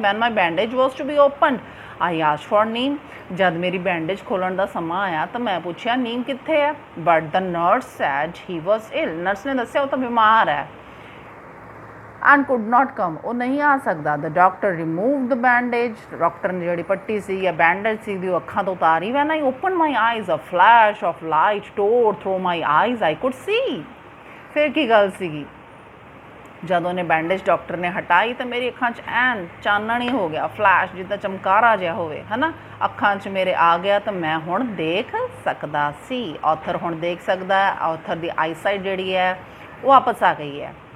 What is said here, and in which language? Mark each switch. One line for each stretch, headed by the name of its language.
English: when my bandage was to be opened I asked for
Punjabi: ਨੀਮ, ਜਦ ਮੇਰੀ bandage ਖੋਲ੍ਹਣ ਦਾ ਸਮਾਂ ਆਇਆ ਤਾਂ ਮੈਂ ਪੁੱਛਿਆ ਨੀਮ ਕਿੱਥੇ ਹੈ।
English: but the nurse said he was ill,
Punjabi: nurse ਨੇ ਦੱਸਿਆ ਉਹ ਤਾਂ ਬਿਮਾਰ ਹੈ।
English: and could not come,
Punjabi: ਉਹ ਨਹੀਂ ਆ ਸਕਦਾ।
English: the doctor removed the bandage,
Punjabi: doctor ਨੇ ਜਿਹੜੀ ਪੱਟੀ ਸੀ ਜਾਂ ਬੈਂਡੇਜ ਸੀ ਦੀ ਉਹ ਅੱਖਾਂ ਤੋਂ ਉਤਾਰੀ।
English: when I opened my eyes a flash of light tore through my eyes, I could see।
Punjabi: ਫਿਰ ਕੀ ਗੱਲ ਸੀਗੀ, ਜਦੋਂ ਉਹਨੇ ਬੈਂਡੇਜ ਡਾਕਟਰ ਨੇ ਹਟਾਈ ਤਾਂ ਮੇਰੀ ਅੱਖਾਂ 'ਚ ਐਨ ਚਾਨਣ ਹੀ ਹੋ ਗਿਆ, ਫਲੈਸ਼ ਜਿੱਦਾਂ ਚਮਕਾਰਾ ਜਿਹਾ ਹੋਵੇ, ਹੈ ਨਾ, ਅੱਖਾਂ 'ਚ ਮੇਰੇ ਆ ਗਿਆ ਤਾਂ ਮੈਂ ਹੁਣ ਦੇਖ ਸਕਦਾ ਸੀ। ਆਥਰ ਹੁਣ ਦੇਖ ਸਕਦਾ ਹੈ, ਆਥਰ ਦੀ ਆਈਸਾਈਟ ਜਿਹੜੀ ਹੈ ਉਹ ਵਾਪਸ ਆ ਗਈ ਹੈ।